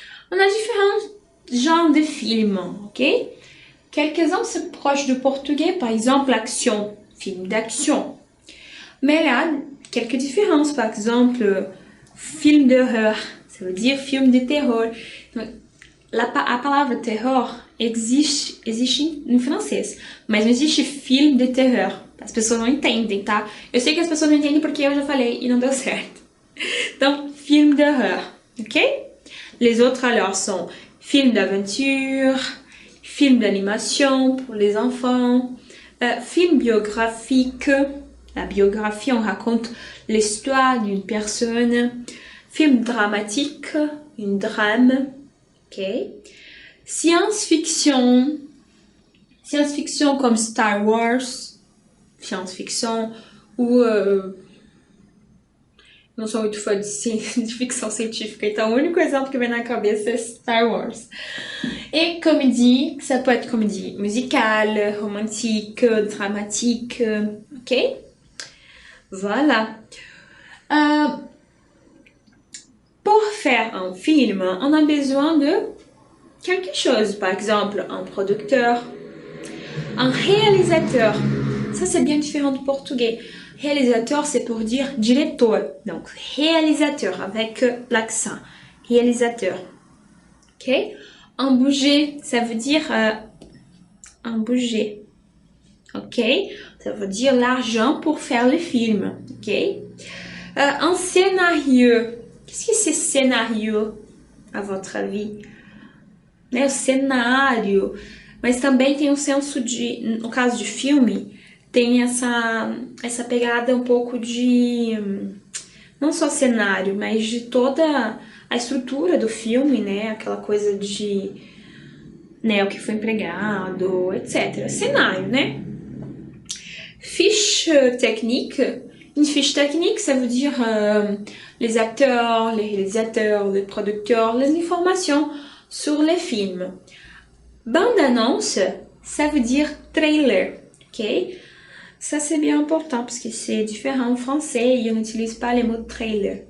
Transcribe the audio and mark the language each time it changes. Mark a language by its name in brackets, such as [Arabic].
[French] On a différents genres de films, ok? Quelques-uns se proches du portugais, par exemple l'action, film d'action. Mais là, quelques différences, par exemple, film d'horreur, ça veut dire [Portuguese] film de terror. A palavra terror existe em francês, mas não existe filme de terror. As pessoas não entendem, tá? Eu sei que as pessoas não entendem porque eu já falei e não deu certo. [French] Donc, film d'horreur, ok? Les autres alors sont film d'aventure, film d'animation pour les enfants, film biographique. La biographie, on raconte l'histoire d'une personne. Film dramatique, un drame. Ok. Science-fiction comme Star Wars. [Portuguese] Science-fiction ou não sou muito fã de ficção científica, então o único exemplo que vem na cabeça é Star Wars. [French] Et comédie, ça peut être comédie musicale, romantique, dramatique, ok? Voilà. Euh, pour faire un film, on a besoin de quelque chose. Par exemple, un producteur, un réalisateur. Ça, c'est bien différent du portugais. Réalisateur, c'est pour dire diretor. Donc, réalisateur avec l'accent. Réalisateur. Ok? Un budget, ça veut dire un budget. Ok? Ça veut dire l'argent pour faire le film. Ok? Un scénario. Qu'est-ce que c'est scénario, à votre avis? [Portuguese] Né, o cenário. Mas também tem um senso de, no caso de filme, tem essa pegada um pouco de, não só cenário, mas de toda a estrutura do filme, né? Aquela coisa de, né, o que foi empregado, etc. Cenário, né? Fiche technique. [French] Une fiche technique, ça veut dire les acteurs, les réalisateurs, les producteurs, les informations sur les films. Bande-annonce, ça veut dire trailer, ok? Ça, c'est bien important parce que c'est différent en français et on n'utilise pas les mots trailer.